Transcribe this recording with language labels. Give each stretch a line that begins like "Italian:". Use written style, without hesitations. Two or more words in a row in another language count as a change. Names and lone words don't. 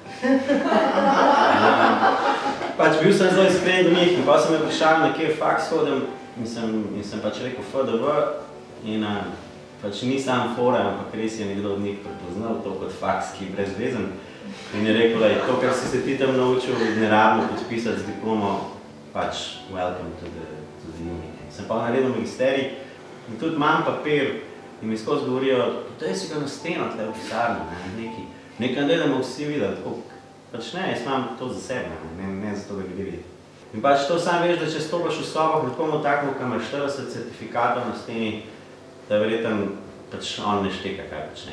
Slovenian: Pač bil sem zelo iskren do njih in pa sem prišel nekje v faks hodim in sem pač rekel FDV in pač ni sam fora, ampak res je nekdo od njih prepoznal to kot faks, ki je brezvezen. In je rekel, da je to, kar si se ti tam naučil, ne rabimo podpisati z diplomo, pač
English: welcome to the uni.
Slovenian: Sem pa naredil magisterij in tudi imam papir in mi skozi govorijo, potej si ga na steno tle v pisarni, nekaj da bomo vsi videli, tako. Pač ne, jaz imam to za sebe, ne za to, da ljudje videti. In pač to sam veš, da če stopaš v sobah nekomu takmu, ki ima 40 certifikatov na steni, da verjetno pač on ne šteka, kaj počne.